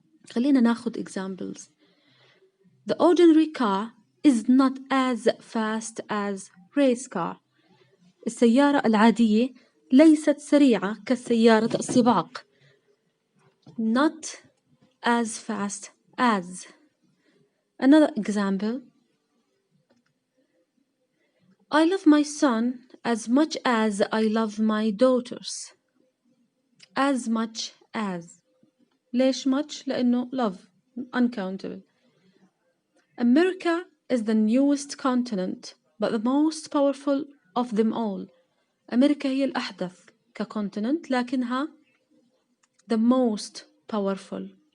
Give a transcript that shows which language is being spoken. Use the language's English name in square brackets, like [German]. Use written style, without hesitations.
[Arabic] خلينا ناخد examples. [English] The ordinary car is not as fast as race car. [Arabic] السيارة العادية ليست سريعة كسيارة السباق. [English] Not as fast as. Another example. I love my son as much as I love my daughters. As much as. ليش much؟ لأنه love uncountable. America is the newest continent but the most powerful of them all. [Arabic] أمريكا هي الأحدث كcontinent لكنها [English] the most powerful.